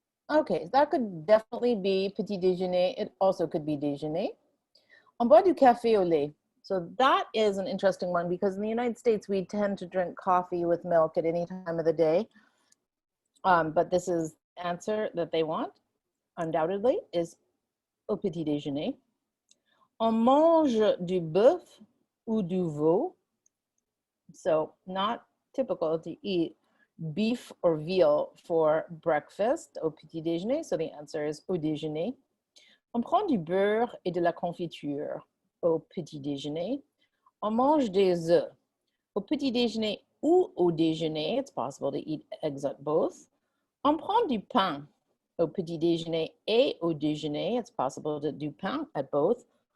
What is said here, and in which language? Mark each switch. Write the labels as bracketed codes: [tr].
[en] Okay, that could definitely be petit déjeuner. It also could be déjeuner. [fr] On boit du café au lait. [en] So that is an interesting one because in the United States, we tend to drink coffee with milk at any time of the day. But this is the answer that they want, undoubtedly, is au petit déjeuner. [fr] On mange du bœuf ou du veau. [en] So not typical to eat beef or veal for breakfast au petit déjeuner. So the answer is [fr] au déjeuner. On prend du beurre et de la confiture au petit déjeuner. On mange des œufs au petit déjeuner ou au déjeuner. [en] It's possible to eat eggs at both. [fr] On prend du pain au petit déjeuner et au déjeuner. [en] It's possible to do pain at both.